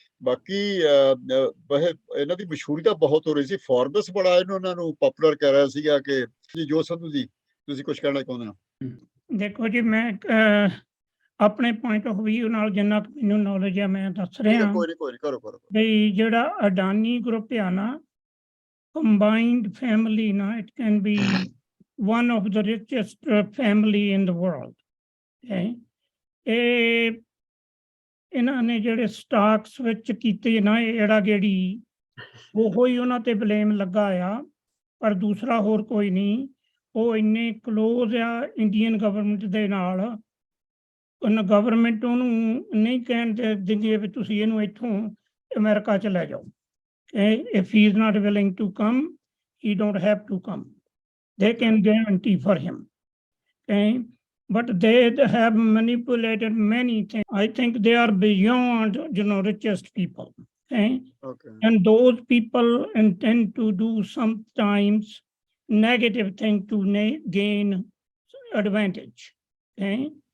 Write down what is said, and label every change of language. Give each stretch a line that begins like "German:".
Punjabi: ਬਾਕੀ ਇਹਨਾਂ ਦੀ ਮਸ਼ਹੂਰੀ ਤਾਂ ਬਹੁਤ ਹੋ ਰਹੀ ਸੀ, ਫੋਰਬਸ ਬੜਾ ਇਹਨਾਂ ਨੂੰ ਪਪੂਲਰ ਕਰ ਰਿਹਾ ਸੀਗਾ ਕਿ ਜੀ ਜੋ ਸੰਧੂ ਜੀ ਤੁਸੀਂ ਕੁਝ ਕਹਿਣਾ ਚਾਹੁੰਦੇ ਹੋ? ਦੇਖੋ ਜੀ, ਮੈਂ ਆਪਣੇ ਪੁਆਇੰਟ ਆਫ View ਨਾਲ ਜਿੰਨਾ ਕੁ ਮੈਨੂੰ ਨੌਲੇਜ ਹੈ ਮੈਂ ਦੱਸ ਰਿਹਾ ਕੋਈ ਨਹੀਂ ਕਰੋ। ਬਈ ਜਿਹੜਾ ਅਡਾਨੀ ਗਰੁੱਪ ਆ ਨਾ,
English: combined family na, it can be one of the richest family in the world. Okay?
Punjabi: ਇਹਨਾਂ ਨੇ ਜਿਹੜੇ ਸਟਾਕਸ ਵਿੱਚ ਕੀਤੇ ਨਾ ਜਿਹੜਾ ਗੇੜੀ, ਉਹੋ ਹੀ ਉਹਨਾਂ ਤੇ ਬਲੇਮ ਲੱਗਾ ਆ, ਪਰ ਦੂਸਰਾ ਹੋਰ ਕੋਈ ਨਹੀਂ। ਉਹ ਇੰਨੇ ਕਲੋਜ਼ ਆ ਇੰਡੀਅਨ ਗਵਰਨਮੈਂਟ ਦੇ ਨਾਲ, ਉਹਨਾਂ ਗਵਰਨਮੈਂਟ ਉਹਨੂੰ ਨਹੀਂ ਕਹਿਣ ਦਿੰਦੀ ਵੀ ਤੁਸੀਂ ਇਹਨੂੰ ਇੱਥੋਂ ਅਮਰੀਕਾ ਚ ਲੈ ਜਾਓ।
English: If he is not willing to come, he don't have to come. They can guarantee for him. Okay? But they have manipulated many things. I think they are beyond, richest people. Okay? And those people intend to do sometimes negative thing to gain advantage. Okay?